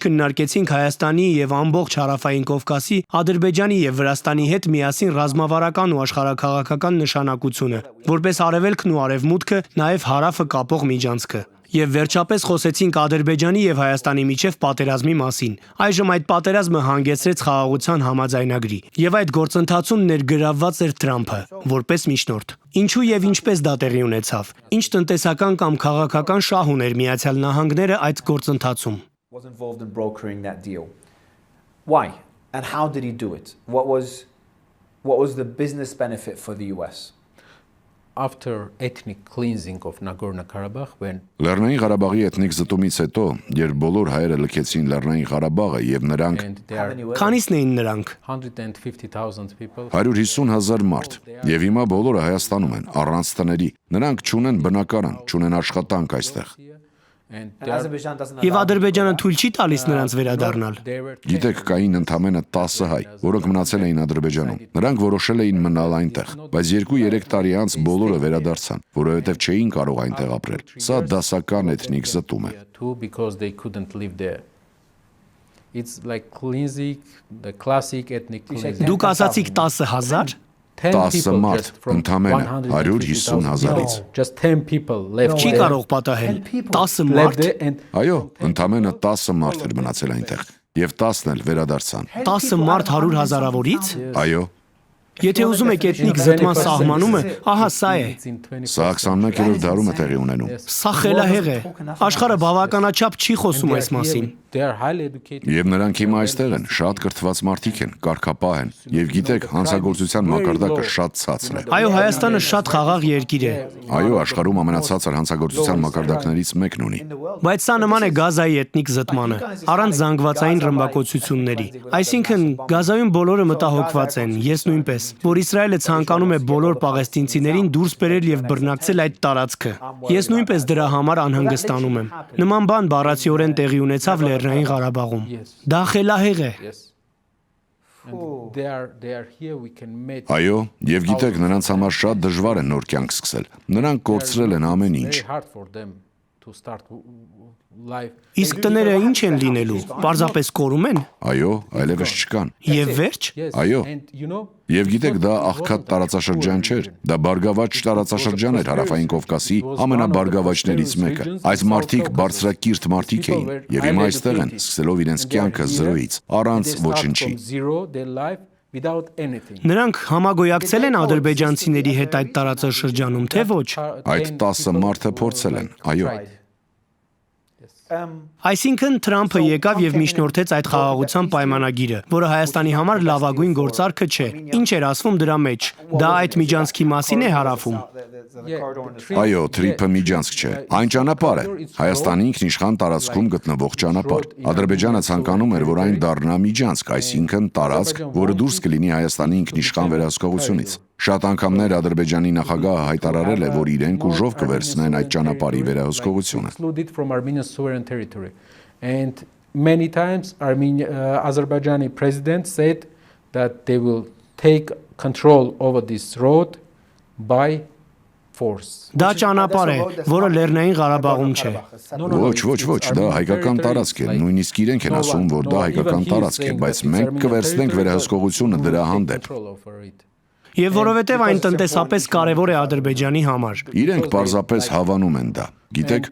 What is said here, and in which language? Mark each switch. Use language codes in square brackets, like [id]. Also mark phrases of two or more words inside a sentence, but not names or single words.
[hy] քննարկեցինք Հայաստանի եւ ամբողջ Հարավային Կովկասի, Ադրբեջանի եւ Վրաստանի հետ միասին ռազմավարական ու աշխարհաքաղաքական նշանակությունը, որպես Արևելքն ու Արևմուտքը, նաև Հարավը կապող միջանցքը։ Եվ վերջապես խոսեցինք Ադրբեջանի եւ Հայաստանի միջև պատերազմի մասին։ Այժմ այդ պատերազմը հանգեցրեց խաղաղության համաձայնագրի, եւ այդ գործընթացում ներգրավված էր Թրամփը, որպես միջնորդ։ Ինչու եւ ինչպես դա տեղի ունեցավ։ Ինչ տնտեսական կամ քաղաքական շահ ուներ Միացյալ Նահանգները այդ գործընթացում։ [en] Was involved in brokering that deal. Why? And how did he do it? What was the business benefit for the US? After ethnic cleansing of Nagorno-Karabakh, when [hy] Լեռնային Ղարաբաղի էթնիկ զտումից հետո, երբ բոլոր հայերը լքեցին Լեռնային Ղարաբաղը եւ նրանք [en] and there are [hy] Քանիսն էին նրանք։ [en] 150,000 people [hy] 150,000 մարդ եւ հիմա բոլորը Հայաստանում են առանց տների։ Նրանք չունեն բնակարան, չունեն աշխատանք այստեղ։ [en] and And Azerbaijan doesn't [hy] Եվ [en] allow [hy] Ադրբեջանը թույլ չի տալիս նրանց վերադառնալ։ [en] they were [hy] Գիտեք, կային ընդամենը 10 հայ, որոնք մնացել էին Ադրբեջանում։ Նրանք որոշել էին մնալ այնտեղ, բայց 2-3 տարի անց բոլորը վերադարձան, որովհետև չէին կարող այնտեղ ապրել։ Սա դասական էթնիկ զտում է։ [en] too because they couldn't live there. It's like cleansing, the classic ethnic cleansing. [hy] Դուք ասացիք 10,000։ [en] 10 10 people [hy] մարդ, [en] just from [hy] ընդամենը [en] 150,000. [hy] 150,000-ից։ [en] Just 10 people left. [hy] Չի [en] there, [hy] կարող պատահել։ 10 [en] left [hy] մարդ, [en] there and [hy] Այո, ընդամենը 10 մարդ էր մնացել այնտեղ, եւ 10-ն էլ վերադարձան։ 10 մարդ 100 հազարավորից։ Այո, Եթե ուզում եք էթնիկ զտման սահմանումը, ահա սա է։ [en] it's in 20. [hy] սա 21-րդ դարում է տեղի ունենում։ Սա խելահեղ է։ Աշխարհը բավականաչափ չի խոսում այս մասին։ [en] They are highly educated. [hy] Եվ նրանք հիմա այստեղ են, շատ կրթված մարդիկ են, կարգապահ են, եւ գիտեք, հանցագործության մակարդակը շատ ցածր է։ Այո, Հայաստանը շատ խաղաղ երկիր է, Այո, աշխարհում ամենացածր հանցագործության մակարդակներից մեկն ունի։ բայց սա նման է Գազայի էթնիկ զտմանը, առանց զանգվածային ռմբակոծությունների։ Այսինքն, Գազայում բոլորը մտահոգված են, ես նույնպես, որ Իսրայելը ցանկանում է բոլոր պաղեստինցիներին դուրս բերել եւ բռնակցել այդ տարածքը։ Ես նույնպես դրա համար անհանգստանում եմ։ Նման բան բառացիորեն տեղի ունեցավ Լեռնային Ղարաբաղում։ Դա խելահեղ է։ [en] Yes. And they are here we can meet. [hy] Այո, եւ գիտեք, նրանց համար շատ դժվար է նոր կյանք սկսել։ Նրանք կորցրել են ամեն ինչ։ [en] Very hard for them to start life. [hy] Իսկ տները ինչ են լինելու։ Պարզապես կորում են։ Այո, այլևս չկան։ Եվ վերջ։ [en] Yes. [hy] Այո։ [en] And you know, [hy] Եվ գիտեք, դա աղքատ տարածաշրջան չէր, դա բարգավաճ տարածաշրջան էր Հարավային Կովկասի ամենաբարգավաճներից մեկը։ Այս մարդիկ բարձրակիրթ մարդիկ էին, եւ հիմա այստեղ են, սկսելով իրենց կյանքը զրոյից, առանց [en] they start [hy] ոչնչի։ [en] from zero their life without anything. [hy] Նրանք համագոյակցել են ադրբեջանցիների հետ այդ տարածաշրջանում, թե ոչ։ Այդ 10 մարդը փորձել են։ Այո։ Այսինքն Թրամփը եկավ եւ միջնորդեց այդ խաղաղության պայմանագիրը, որը Հայաստանի համար լավագույն գործարքը չէ։ Ինչ էր ասվում դրա մեջ։ Դա այդ միջանցքի մասին է հարավում։ Այո, Թրիփը միջանցք չէ։ Այն ճանապարհ է։ Հայաստանի ինքնիշխան տարածքում գտնվող ճանապարհ։ Ադրբեջանը ցանկանում էր, որ այն դառնա միջանցք, այսինքն տարածք, որը դուրս կլինի Հայաստանի ինքնիշխան վերահսկողությունից։ Շատ անգամներ Ադրբեջանի նախագահը հայտարարել է, որ իրենք ուժով կվերցնեն այդ ճանապարհի վերահսկողությունը։ [en] Excluded from Armenian sovereign territory. And many times Azerbaijani president said that they will take control over this road by force. [hy] Դա ճանապարհ է, որը Լեռնային Ղարաբաղում չէ։ Ոչ, դա հայկական տարածք է, նույնիսկ իրենք են ասում, որ դա հայկական տարածք է, բայց մենք կվերցնենք վերահսկողությունը դրա հանդեպ։ Եվ որովհետև այն տնտեսապես կարևոր է Ադրբեջանի համար, Իրենք պարզապես հավանում են դա։ Գիտեք,